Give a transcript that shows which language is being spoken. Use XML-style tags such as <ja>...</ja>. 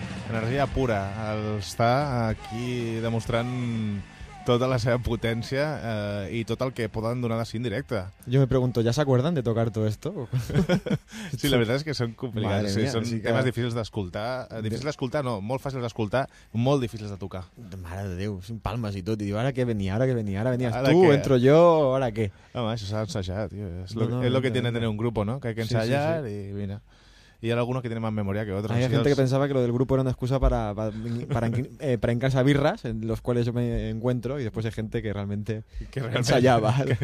<ca>energia pura. Està aquí demostrant tota la seva potència i tot el que poden donar de si en directe.</ca> <es>Jo me pregunto, ¿ya se acuerdan de tocar todo esto? Sí, la verdad es que son complicados. Sí, son temas difíciles</es> <ca>d'escoltar.</ca> <es>Difíciles d'escoltar, no.</es> <ca>Molt fàcils d'escoltar, molt difíciles de tocar. Mare de Déu, sin palmes i tot. I diu, ara què venia, ara què venia, ara venies ara tu, que... entro jo, ara què? Home, això s'ha ensajat, tio. És lo,</ca> <es>no, no, lo que tiene tener un grupo, ¿no? Que hay que ensayar sí, sí, sí. Y mira... Y hay algunos que tienen más memoria que otros. Hay gente que pensaba que lo del grupo era una excusa para en casa birras, en los cuales yo me encuentro, y después hay gente que realmente, ensayaba.</es>